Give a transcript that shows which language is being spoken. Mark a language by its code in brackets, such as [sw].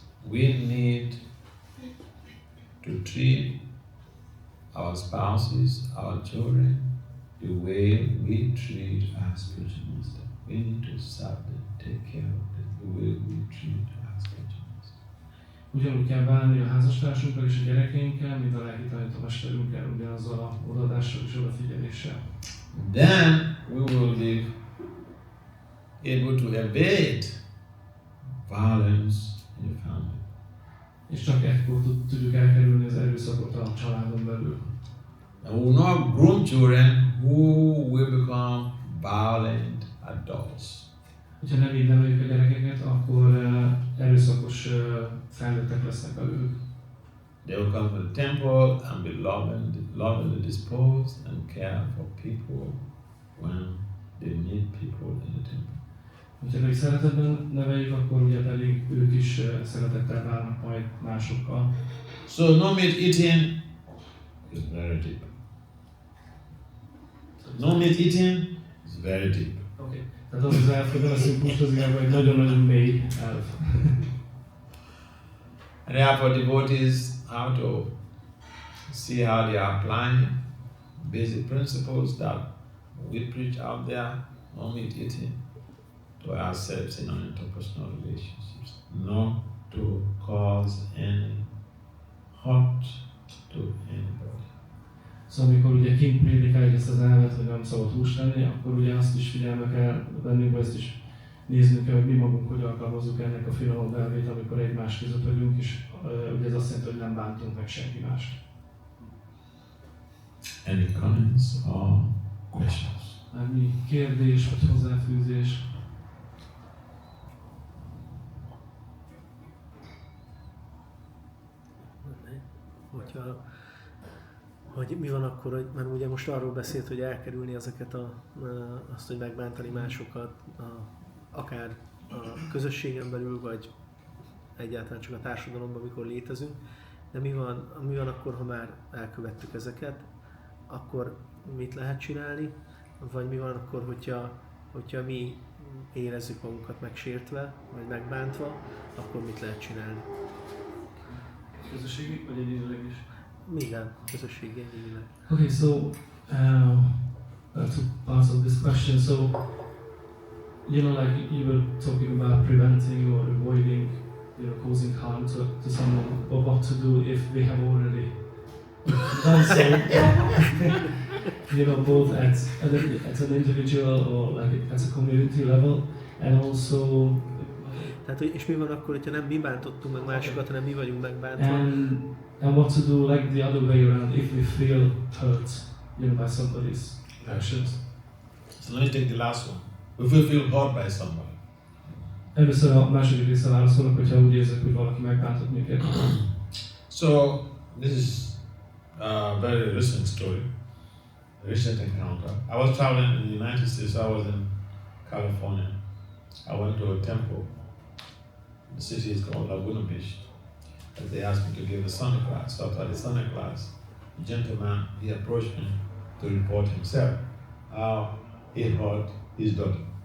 [en] We need to treat our spouses, our children, the way we treat our spiritual master. We need to serve them, take care of them, the way we treat our spiritual master. [hu] Ugyanúgy kell bánni a házastársunkkal és a gyerekeinkkel, mint a lelki tanítómesterünkkel, ugyanazzal a odaadással és odafigyeléssel. [en] Then we will be able to evade violence in the family. [hu] És csak ekkor tudjuk elkerülni az erőszakot a családon belül. [en] And we will not groom children who will become violent adults. [hu] Ha nem így neveljük a gyerekeket, akkor erőszakos felnőttek lesznek belőlük. [en] They will come to the temple and be lovingly disposed and care for people when they meet people in the temple. [hu] Ha pedig szeretetben neveljük, akkor ugye pedig ők is szeretettel bánnak majd másokkal. [en] So no meat eating is very deep. No meat eating is very deep. Okay. [hu] Tehát az elv, hogy beleszünk pusztozgálba, egy nagyon-nagyon mély elv. [en] And therefore devotees have to see how they are applying basic principles that we preach out there, no meat eating, to ourselves in our interpersonal relationships, not to cause any hurt to anybody. [hu] Szóval amikor ugye kint prédikáljuk ezt az elvet, hogy nem szabad húst lenni, akkor ugye azt is figyelme kell vennünk, vagy ezt is néznünk kell, hogy mi magunk hogy alkalmazzuk ennek a finom elvét, amikor egymás között vagyunk, és ugye ez azt jelenti, hogy nem bántunk meg senki mást. [en] Any comments or questions? [hu] Bármi kérdés vagy hozzáfűzés? Hogy mi van akkor, hogy, mert ugye most arról beszélt, hogy elkerülni ezeket azt, hogy megbántani másokat, akár a közösségen belül, vagy egyáltalán csak a társadalomban, amikor létezünk. De mi van akkor, ha már elkövettük ezeket, akkor mit lehet csinálni? Vagy mi van akkor, hogyha mi érezzük magunkat megsértve, vagy megbántva, akkor mit lehet csinálni? Közösségi vagy egyénileg is? Minden közösségi egyénileg. [en] Okay, so two parts of this question. So, you know, like you were talking about preventing or avoiding, causing harm to someone, or what to do if they have already done so. Both at an individual or like at a community level, and also. [hu] Tehát, és mi van akkor, hogyha nem mi bántottunk meg másokat, hanem mi vagyunk megbántva? [en] And what to do like the other way around if we feel hurt, by somebody's actions. So let me take the last one. If we feel hurt by somebody. [hu] Először a második része válaszolok, hogyha úgy érzek, hogy valaki megbántott minket. [en] So this is a very recent story, a recent encounter. I was traveling in the United States. I was in California. I went to a temple. The city is called Laguna Beach. And they asked me to give a Sunday class. So after the Sunday class, the gentleman, he approached me to report himself, how he hurt his daughter.